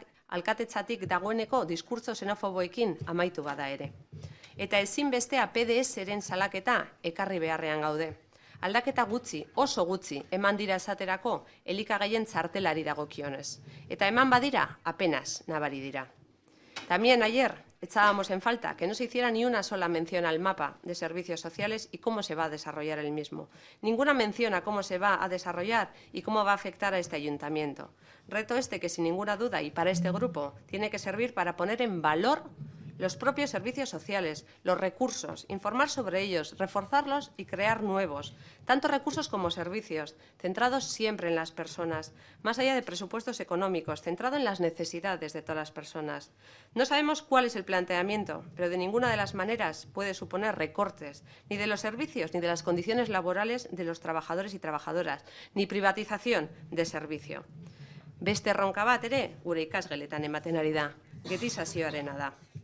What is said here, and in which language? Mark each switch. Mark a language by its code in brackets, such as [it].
[eu] Alkatetzatik dagoeneko diskurtso xenofoboekin amaitu bada ere. Eta ezinbestea PDS-ren salaketa ekarri beharrean gaude. Aldaketa gutxi, oso gutxi, eman dira esaterako elikagaien txartelari dagokionez. Eta eman badira, apenas nabari dira. [es] También ayer echábamos en falta que no se hiciera ni una sola mención al mapa de servicios sociales y cómo se va a desarrollar el mismo. Ninguna mención a cómo se va a desarrollar y cómo va a afectar a este ayuntamiento. Reto este que, sin ninguna duda, y para este grupo, tiene que servir para poner en valor los propios servicios sociales, los recursos, informar sobre ellos, reforzarlos y crear nuevos, tanto recursos como servicios, centrados siempre en las personas, más allá de presupuestos económicos, centrado en las necesidades de todas las personas. No sabemos cuál es el planteamiento, pero de ninguna de las maneras puede suponer recortes, ni de los servicios ni de las condiciones laborales de los trabajadores y trabajadoras, ni privatización de servicio. [eu] Beste erronka bat ere, gure ikasgeletan ematen ari da, getizazioarena da.